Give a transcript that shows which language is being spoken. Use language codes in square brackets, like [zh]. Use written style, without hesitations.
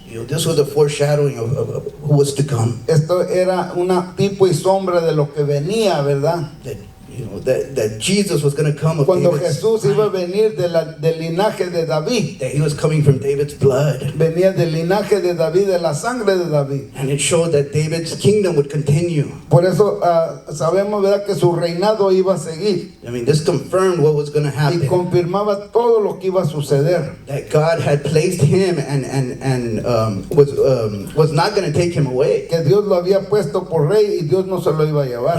[en] You know, this was a foreshadowing of who was to come. [es] Esto era una tipo y sombra de lo que venía, ¿verdad? [en] That, you know, that Jesus was going to come of [es] Cuando [en] David's [es] Jesús iba a [en] line, [es] venir del linaje de David. [en] that he was coming from David's blood. [es] Venía del linaje de David, de la sangre de David. [en] And it showed that David's kingdom would continue. [es] Por eso sabemos, ¿verdad?, que su reinado iba a seguir. [en] I mean, this confirmed what was going to [es] Y [en] happen. [es] confirmaba todo lo que iba a suceder. [en] That God had placed him and was not going to take him away. [es] Que Dios lo había puesto por rey y Dios no se lo iba a llevar.